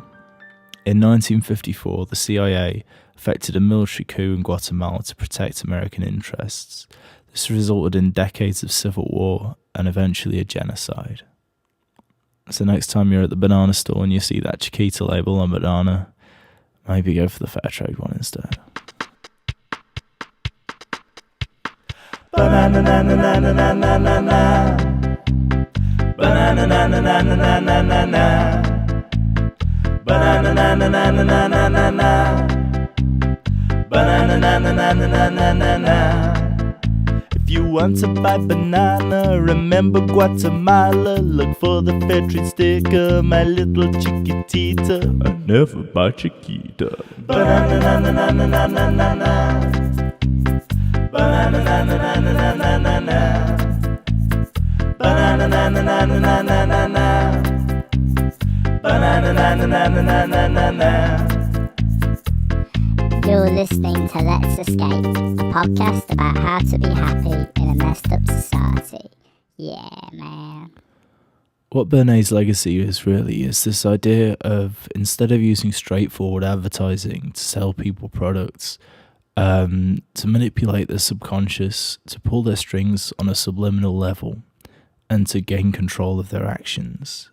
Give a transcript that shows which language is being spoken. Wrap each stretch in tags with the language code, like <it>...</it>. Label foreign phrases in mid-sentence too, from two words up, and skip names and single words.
<en>In 1954, the CIA effected a military coup in Guatemala to protect American interests. This resulted in decades of civil war and eventually a genocide. So next time you're at the banana store and you see that Chiquita label on banana, maybe go for the fair trade one instead. Banana na na na na na na na na. Banana na na na na na na na na. Banana na na na na na na na na. Banana na na na na na na na. If you want to buy banana, remember Guatemala. Look for the fair trade sticker, my little chiquitita. I never buy Chiquita. Banana na na na na na na na. Banana na na na na na na na. Banana na na na na na na na. Banana na na na na na na na. You're listening to Let's Escape, a podcast about how to be happy in a messed up society. Yeah, man. What Bernays' legacy is this idea of, instead of using straightforward advertising to sell people products, to manipulate their subconscious, to pull their strings on a subliminal level, and to gain control of their actions.</en>